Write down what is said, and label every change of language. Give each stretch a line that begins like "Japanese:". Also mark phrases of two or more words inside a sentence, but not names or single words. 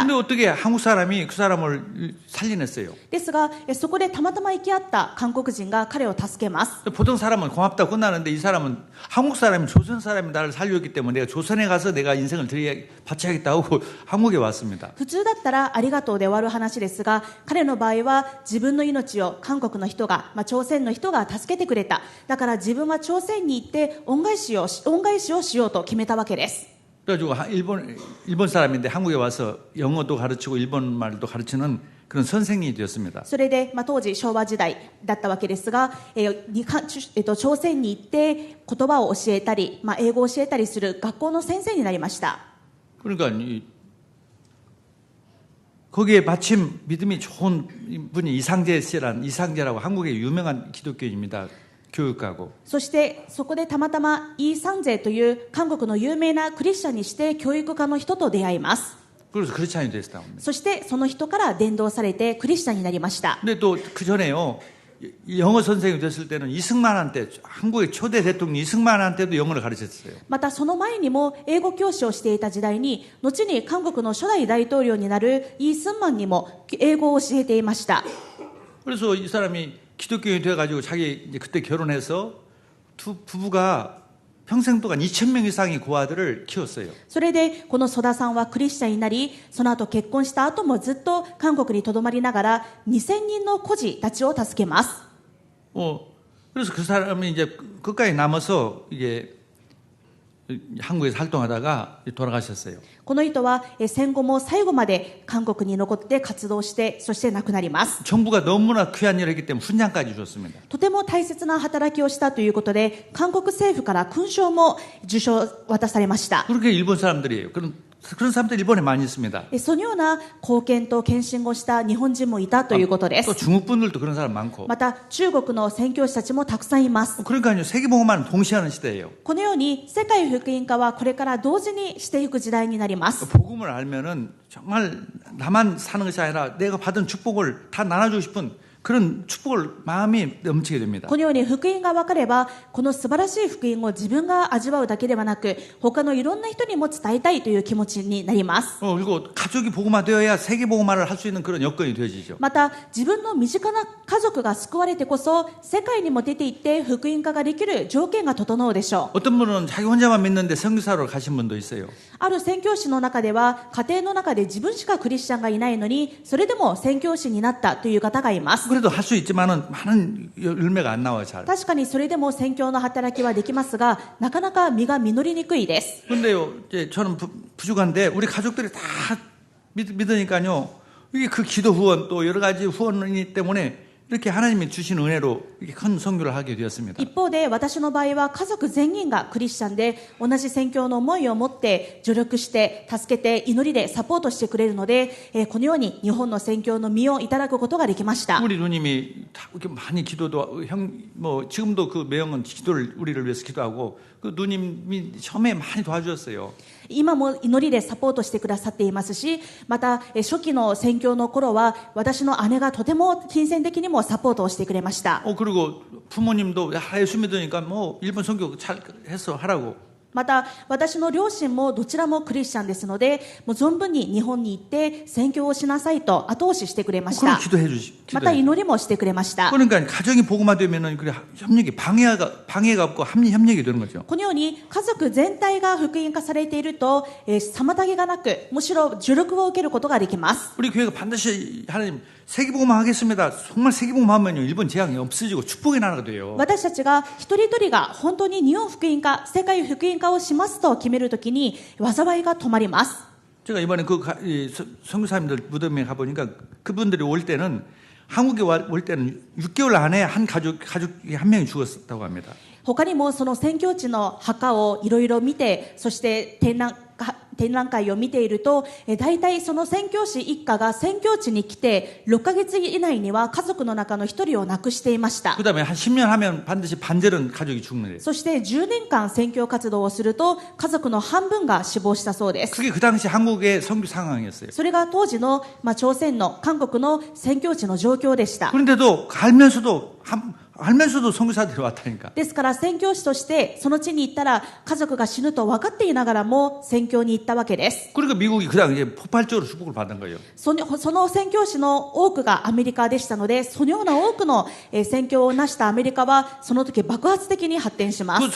Korean: 근데 어떻게 한국 사람이 그 사람을 살려냈어요.
Japanese: ですが、そこでたまたま行き合った韓国人が彼を助けます。
Korean: 보통 사람은 고맙다고 끝나는데 이 사람은 한국 사람이 조선 사람이 나를 살렸기 때문에 내가 조선에 가서 내가 인생을 바쳐야겠다 하고 한국에 왔습니다.
Japanese: 普通だったらありがとうで終わる話ですが、彼の場合は自分の命を韓国の人が、朝鮮の人が助けてくれた。だから自分は朝鮮に行って恩返しをしようと決めたわけです。
Korean: 그래가지고 일본 사람인데 한국에 와서 영어도 가르치고 일본 말도 가르치는 그런 선생님이 되었습니다.
Japanese: それで、当時昭和時代だったわけですが、朝鮮に行って言葉を教えたり、英語を教えたりする学校の先生になりました。
Korean: 그러니까 거기에 마침 믿음이 좋은 분이 이상재라고 한국의 유명한 기독교인입니다. 교육가고.
Japanese: そしてそこでたまたまイ・サンジェという韓国の有名なクリスチャンにして教育家の人と出会います。
Korean: 그래서 크리스찬이 됐다.
Japanese: そしてその人から伝道されてクリスチャンになりました。
Korean: 근데 또 그 전에요. 영어 선생님이 됐을 때는 이승만한테 한국의 초대 대통령 이승만한테도 영어를 가르쳤어요.
Japanese: またその前にも英語教師をしていた時代に後に韓国の初代大統領になるイ・スンマンにも英語を教えていました。
Korean: 그래서 이 사람이 기독교인이 돼가지고 자기 이제 그때 결혼해서 두 부부가 평생 동안 2,000명 이상의 고아들을 키웠어요.
Japanese: それでこのソダさんはクリスチャンになり、その後結婚した後もずっと韓国にとどまりながら2000人の孤児たちを助けます。
Korean: 그래서 그 사람이 이제 끝까지 남아서 이게 한국에서 활동하다가 돌아가셨어요.
Japanese: この人は戦後も最後まで韓国に残って活動して、そして亡くなります。
Korean: 정부가 너무나 귀한 일을 했기 때문에 훈장까지 줬습니다.
Japanese: とても大切な働きをしたということで、韓国政府から勲章も受章渡されました。
Korean: 그렇게 일본 사람들이에요. 그런 사람들 일본에 많이 있습니다.
Japanese: そのような貢献と献身をした日本人もいたということで
Korean: 또
Japanese: す。
Korean: 중국 분들도 그런 사람 많고.
Japanese: また中国の宣教師たちもたくさんいます。
Korean: 그러니까요, 세계복음화는 동시하는 시대예요.
Japanese: このように世界福音化はこれから同時にしていく時代になります。
Korean: 복음을 알면은 정말 나만 사는 것이 아니라 내가 받은 축복을 다 나눠주고 싶은 그런 축복을 마음이 넘치게 됩니다.
Japanese: このように福音が分かれば、この素晴らしい福音を自分が味わうだけではなく、他のいろんな人にも伝えたいという気持ちになります。
Korean: 그리고 가족이 복음화되어야 세계복음화를 할 수 있는 그런 여건이 되어지죠.
Japanese: また自分の身近な家族が救われてこそ世界にも出て行って福音化ができる条件が整うでしょう。
Korean: 어떤 분은 자기 혼자만 믿는데 선교사로 가신 분도 있어요.
Japanese: ある宣教師の中では、家庭の中で自分しかクリスチャンがいないのに、それでも宣教師になったという方がいます。
Korean: 그래도 할 수 있지만은 많은 열매가 안 나와요, 잘.
Japanese: 確かにそれでも宣教の働きはできますが、なかなか実が実りにくいです。
Korean: 근데요, 이제 저는 부족한데 우리 가족들이 다 믿으니까요. 이게 그 기도 후원 또 여러 가지 후원이 때문에 이렇게 하나님이 주신 은혜로 이렇게 큰 선교를 하게 되었습니다.
Japanese: 一方で私の場合は家族全員がクリスチャンで、同じ宣教の思いを持って助力して助けて祈りでサポートしてくれるので、このように日本の宣教の実をいただくことができました。
Korean: 우리 누님이 이렇게 많이 기도도 지금도 그 매형은 기도를 우리를 위해서 기도하고 그 누님이 처음에 많이 도와주셨어요.
Japanese: 今も祈りでサポートしてくださっていますし、また初期の宣教の頃は私の姉がとても金銭的にもサポートをしてくれました。
Korean: 그리고 부모님도 야, 예수 믿으니까 뭐 일본 선교 잘 해서 하라고.
Japanese: また私の両親もどちらもクリスチャンですので、もう存分に日本に行って宣教をしなさいと後押ししてくれまし
Korean: 그걸
Japanese: た。
Korean: 기도해
Japanese: また祈りもしてくれました。
Korean: 그러니까 가정이 복음화되면은 그 협력이 방해가 없고 협력이 되는 거죠.
Japanese: このように家族全体が福音化されていると、妨げがなく、むしろ助力を受けることができます。
Korean: 우리 교회가 반드시 하나님 세계복음화 하겠습니다. 정말 세계복음화 하면요 일본 재앙이 없어지고 축복의 나라가 돼요.
Japanese: 私たちが一人一人が本当に日本福音化、世界福音化をしますと決めるときに災いが止まります。
Korean: 제가 이번에 선교사님들 무덤에 가보니까 그분들이 올 때는 한국에 올 때는 6개월 안에 한 가족이 한 명이 죽었다고 합니다.
Japanese: 他にもその宣教地の墓をいろいろ見て、そして展覧会を見ていると、大体その宣教師一家が宣教地に来て6ヶ月以内には家族の中の一人を亡くしていました。
Korean: 그다음에 한 10년 하면 반드시 반절은 가족이 죽는 거예요.
Japanese: そして10年間宣教活動をすると家族の半分が死亡したそうです。
Korean: 그게 그 당시 한국의 선교 상황이었어요.
Japanese: それが当時の、朝鮮の韓国の宣教地の状況でした。
Korean: 그런데도 알면서도 선교사들이 왔다니까.
Japanese: ですから宣教師としてその地に行ったら家族が死ぬと分かっていながらも宣教に行ったわけです。
Korean: 그러니까 미국이 그다음 이제 폭발적으로 축복을 받은 거예요.
Japanese: その宣教師の多くがアメリカでしたので、そのような多くの宣教を成したアメリカはその時爆発的に発展します。